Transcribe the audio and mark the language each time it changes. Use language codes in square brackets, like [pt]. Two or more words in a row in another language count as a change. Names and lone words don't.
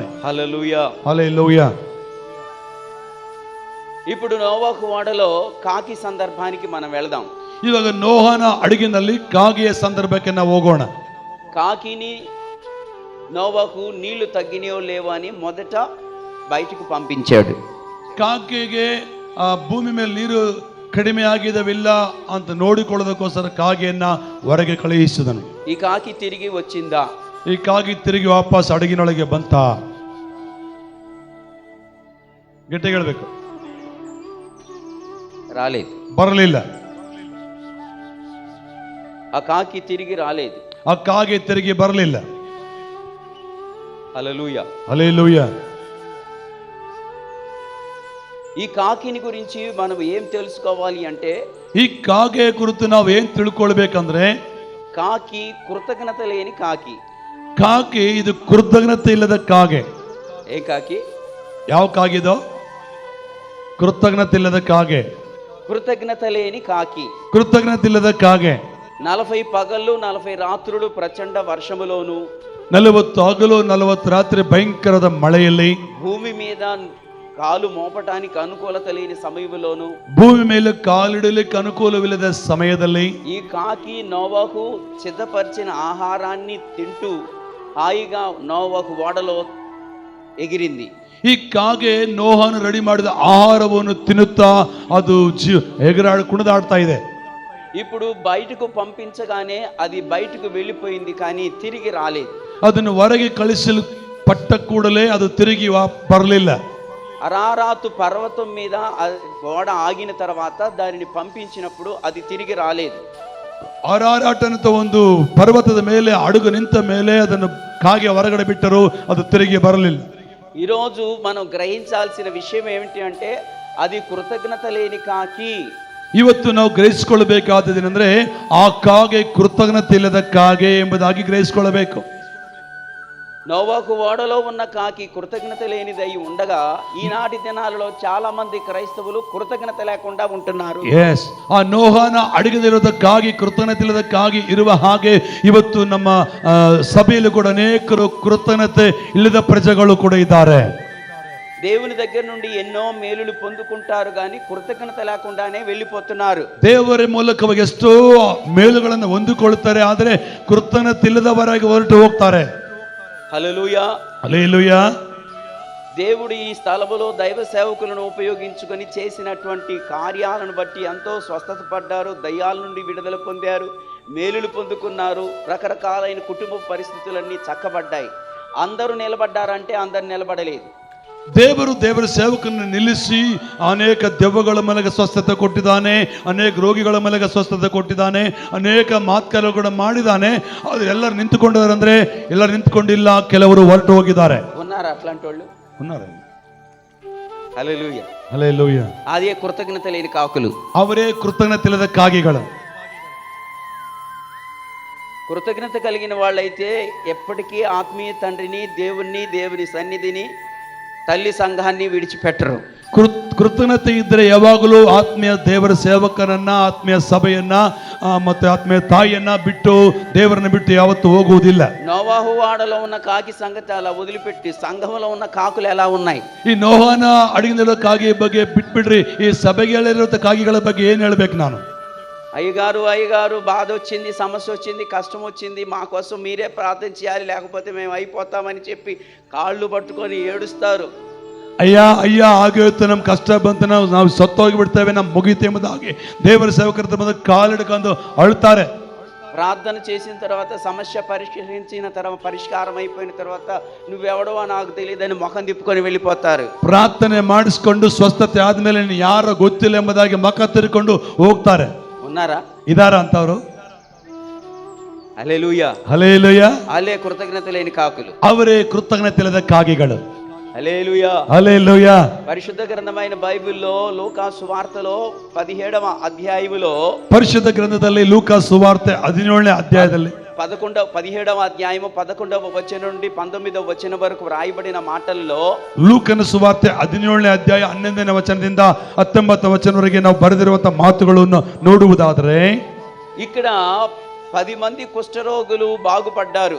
[te] హల్లెలూయా. హల్లెలూయా. ఇప్పుడు నోవాహు ఓడలో కాకి సందర్భానికి మనం వెళదాం. [kn] ಇವಾಗ ನೋಹನ ಹಡಗಿನಲ್ಲಿ ಕಾಗೆಯ ಸಂದರ್ಭಕ್ಕೆ ನಾವು ಹೋಗೋಣ. [te] కాకిని నోవాహు నీళ్లు తగ్గినాయో లేవో అని మొదట బయటకు పంపించాడు. [kn] ಕಾಗೆಗೆ ಆ ಭೂಮಿ ಮೇಲೆ ನೀರು ಕಡಿಮೆ ಆಗಿದವಿಲ್ಲ ಅಂತ ನೋಡಿಕೊಳ್ಳೋದಕ್ಕೋಸ್ಕರ ಕಾಗೆಯನ್ನ ಹೊರಗೆ ಕಳುಹಿಸಿದನು. [te] ఈ కాకి తిరిగి వచ్చిందా? [kn] ಈ ಕಾಗಿ ತಿರುಗಿ ವಾಪಸ್ ಹಡಗಿನೊಳಗೆ ಬಂತ? ಗಟ್ಟಿ ಹೇಳ್ಬೇಕು. [te] రాలేదు. [kn] ಬರಲಿಲ್ಲ. [te] ఆ కాకి తిరిగి రాలేదు. [kn] ಆ ಕಾಗೆ ತಿರುಗಿ ಬರಲಿಲ್ಲ. [te] హల్లెలూయా. హల్లెలూయా. ఈ కాకిని గురించి మనం ఏం తెలుసుకోవాలి అంటే, [kn] ಈ ಕಾಗೆ ಕುರಿತು ನಾವು ಏನ್ ತಿಳ್ಕೊಳ್ಬೇಕಂದ್ರೆ, [te] కాకి కృతజ్ఞత లేని కాకి. [kn] ಕಾಗೆ ಇದು ಕೃತಜ್ಞತೆ ಇಲ್ಲದ ಕಾಗೆ. [te] ఏ కాకి? [kn] ಯಾವ ಕಾಗಿದೋ? ಕೃತಜ್ಞತೆ ಇಲ್ಲದ ಕಾಗೆ. [te] కృతజ్ఞత లేని కాకి. [kn] ಕೃತಜ್ಞತೆ ಇಲ್ಲದ ಕಾಗೆ. [te] 40 పగళ్ళు 40 రాత్రులు ప్రచండ వర్షములోను, [kn] 40 ಹಗಲು 40 ರಾತ್ರಿ ಭಯಂಕರದ ಮಳೆಯಲ್ಲಿ, [te] భూమి మీద కాలు మోపటానికి అనుకూలత లేని సమయంలోను, [kn] ಭೂಮಿ ಮೇಲೆ ಕಾಲಿಡಲಿಕ್ಕೆ ಅನುಕೂಲವಿಲ್ಲದ ಸಮಯದಲ್ಲಿ [te] ఈ కాకి నోవహు సిద్ధపరిచిన ఆహారాన్ని తింటూ హాయిగా నోవహు ఓడలో ఎగిరింది. [kn] ಈ ಕಾಗೆ ನೋಹನು ರೆಡಿ ಮಾಡಿದ ಆಹಾರವನ್ನು ತಿನ್ನುತ್ತಾ ಅದು ಕುಣಿದಾಡ್ತಾ ಇದೆ. [te] ఇప్పుడు బయటకు పంపించగానే అది బయటకు వెళ్ళిపోయింది, కానీ తిరిగి రాలేదు. [kn] ಅದನ್ನು ಹೊರಗೆ ಕಳಿಸಲು ಪಟ್ಟ ಕೂಡಲೇ ಅದು ತಿರುಗಿ ಬರಲಿಲ್ಲ. [te] అరారాతు పర్వతం మీద ఓడ ఆగిన తర్వాత దానిని పంపించినప్పుడు అది తిరిగి రాలేదు. [kn] ಅರಾರಾಟ ಅಂತ ಒಂದು ಪರ್ವತದ ಮೇಲೆ ಅಡುಗು ನಿಂತ ಮೇಲೆ ಅದನ್ನು ಕಾಗೆ ಹೊರಗಡೆ ಬಿಟ್ಟರು, ಅದು ತಿರುಗಿ ಬರಲಿಲ್ಲ. [te] ఈరోజు మనం గ్రహించాల్సిన విషయం ఏమిటి అంటే, అది కృతజ్ఞత లేని కాకి. [kn] ಇವತ್ತು ನಾವು ಗ್ರಹಿಸಿಕೊಳ್ಳಬೇಕಾದದೇನೆಂದ್ರೆ, ಆ ಕಾಗೆ ಕೃತಜ್ಞತೆ ಇಲ್ಲದ ಕಾಗೆ ಎಂಬುದಾಗಿ ಗ್ರಹಿಸಿಕೊಳ್ಳಬೇಕು. [te] నోవహు ఓడలో ఉన్న కాకి కృతజ్ఞత లేనిదై ఉండగా, ఈనాటి దినాలలో చాలా మంది క్రైస్తవులు కృతజ్ఞత లేకుండా ఉంటున్నారు. [kn] ಎಸ್, ಆ ನೋಹನ ಅಡಗದಿರೋದಕ್ಕಾಗಿ ಕೃತಜ್ಞತೆ ಇಲ್ಲದಕ್ಕಾಗಿ ಇರುವ ಹಾಗೆ ಇವತ್ತು ನಮ್ಮ ಸಭೆಯಲ್ಲಿ ಕೂಡ ಅನೇಕರು ಕೃತಜ್ಞತೆ ಇಲ್ಲದ ಪ್ರಜೆಗಳು ಕೂಡ ಇದ್ದಾರೆ. [te] దేవుని దగ్గర నుండి ఎన్నో మేలులు పొందుకుంటారు, కానీ కృతజ్ఞత లేకుండానే వెళ్ళిపోతున్నారు. [kn] ದೇವರ ಮೂಲಕವಾಗಿ ಎಷ್ಟೋ ಮೇಲುಗಳನ್ನು ಹೊಂದಿಕೊಳ್ಳುತ್ತಾರೆ, ಆದರೆ ಕೃತಜ್ಞತೆ ಇಲ್ಲದವರಾಗಿ ಹೊರಟು ಹೋಗ್ತಾರೆ. [te] హల్లెలూయా, హల్లెలూయా. దేవుడు ఈ స్థలములో దైవ సేవకులను ఉపయోగించుకొని చేసినటువంటి కార్యాలను బట్టి ఎంతో స్వస్థత పడ్డారు, దయ్యాల నుండి విడుదల పొందారు, మేలులు పొందుకున్నారు. రకరకాలైన కుటుంబ పరిస్థితులన్నీ చక్కబడ్డాయి. అందరూ నిలబడ్డారంటే అందరు నిలబడలేదు. [kn] ದೇವರ ಸೇವಕರನ್ನು ನಿಲ್ಲಿಸಿ ಅನೇಕ ದೆವ್ವಗಳ ಮೇಲೆ ಸ್ವಸ್ಥತೆ ಕೊಟ್ಟಿದ್ದಾನೆ, ಅನೇಕ ರೋಗಿಗಳ ಮೇಲೆ ಸ್ವಸ್ಥತೆ ಕೊಟ್ಟಿದ್ದಾನೆ, ಅನೇಕ ಮಾತುಕತೆ ಕೂಡ ಮಾಡಿದ್ದಾನೆ. ಆದ್ರೆ ಎಲ್ಲರೂ ನಿಂತುಕೊಂಡಿದ್ದಾರೆ ಅಂದ್ರೆ, ಎಲ್ಲರೂ ನಿಂತುಕೊಂಡಿಲ್ಲ, ಕೆಲವರು ಹೊರಟು ಹೋಗಿದ್ದಾರೆ. [te] ఉన్నారా అట్లాంటి వాళ్ళు? ఉన్నారు. హల్లెలూయా, హల్లెలూయా. అదే కృతజ్ఞత లేని కాకులు. [kn] ಅವರೇ ಕೃತಜ್ಞತೆ ಇಲ್ಲದ ಕಾಗೆಗಳು. [te] కృతజ్ఞత కలిగిన వాళ్ళైతే ఎప్పటికీ ఆత్మీయ తండ్రిని, దేవుణ్ణి, దేవుని సన్నిధిని, తల్లి సంఘాన్ని విడిచిపెట్టరు. [kn] ಕೃತಜ್ಞತೆ ಇದ್ದರೆ ಯಾವಾಗಲೂ ಆತ್ಮೀಯ ದೇವರ ಸೇವಕರನ್ನ, ಆತ್ಮೀಯ ಸಭೆಯನ್ನ ಮತ್ತೆ ಆತ್ಮೀಯ ತಾಯಿಯನ್ನ ಬಿಟ್ಟು, ದೇವರನ್ನ ಬಿಟ್ಟು ಯಾವತ್ತೂ ಹೋಗುವುದಿಲ್ಲ. [te] నోవాహు వాడలో ఉన్న కాకి సంగతి అలా వదిలిపెట్టి, సంఘంలో ఉన్న కాకులు ఎలా ఉన్నాయి? [kn] ಈ ನೋಹನ ಅಡಗಿನ ಕಾಗೆ ಬಗ್ಗೆ ಬಿಟ್ಬಿಡ್ರಿ, ಈ ಸಭೆಗಳಿರೋ ಕಾಗೆಗಳ ಬಗ್ಗೆ ಏನ್ ಹೇಳ್ಬೇಕು ನಾನು? [te] అయ్యగారు బాధ వచ్చింది, సమస్య వచ్చింది, కష్టం వచ్చింది, మా కోసం మీరే ప్రార్థన చేయాలి, లేకపోతే మేము అయిపోతామని చెప్పి కాళ్ళు పట్టుకొని ఏడుస్తారు. [kn] ಅಯ್ಯ ಆಗೋಯ್ತು, ನಮ್ ಕಷ್ಟ ಬಂತು, ನಾವು ಸತ್ತೋಗಿ ಬಿಡ್ತೇವೆ, ನಮ್ ಮುಗಿತೆ ಎಂಬುದಾಗಿ ದೇವರ ಸೇವಕರ ಬಂದು ಕಾಲಿಡ್ಕೊಂಡು ಅಳ್ತಾರೆ. [te] ప్రార్థన చేసిన తర్వాత, సమస్య పరిష్కరించిన తర్వాత, పరిష్కారం అయిపోయిన తర్వాత, నువ్వెవడో నాకు తెలియదని ముఖం తిప్పుకొని వెళ్ళిపోతారు. [kn] ಪ್ರಾರ್ಥನೆ ಮಾಡಿಸ್ಕೊಂಡು ಸ್ವಸ್ಥತೆ ಆದ್ಮೇಲೆ ಯಾರೋ ಗೊತ್ತಿಲ್ಲ ಎಂಬುದಾಗಿ ಮುಖ ತಿರ್ಕೊಂಡು ಹೋಗ್ತಾರೆ. [te] ఉన్నారా? [kn] ಇದಾರ ಅಂತವ್ರು? [te] హల్లెలూయా, [kn] ಹಲ್ಲೆಲೂಯಾ. [te] అలే కృతజ్ఞత లేని కాకులు. [kn] ಅವರೇ ಕೃತಜ್ಞತೆ ಇಲ್ಲದ ಕಾಗೆಗಳು. [te] హల్లెలూయా, హల్లెలూయా. పరిశుద్ధ గ్రంథమైన బైబిల్లో లూకా సువార్తలో 17వ అధ్యాయములో, [kn] ಪರಿಶುದ್ಧ ಗ್ರಂಥದಲ್ಲಿ ಲೂಕಾ ಸುವಾರ್ತೆ 17ನೇ ಅಧ್ಯಾಯದಲ್ಲಿ [te] 17వ అధ్యాయము 11వ వచనం నుండి 19వ వచనం వరకు రాయబడిన మాటల్లో, [kn] ಲೂಕನ ಸುವಾರ್ತೆ 17ನೇ ಅಧ್ಯಾಯ 11ನೇ ವಚನದಿಂದ 19ನೇ ವಚನವರೆಗೆ ನಾವು ಬರೆದಿರುವಂತಹ ಮಾತುಗಳನ್ನು ನೋಡುವುದಾದರೆ, [te] ఇక్కడ 10 మంది కుష్ఠరోగులు బాగుపడ్డారు.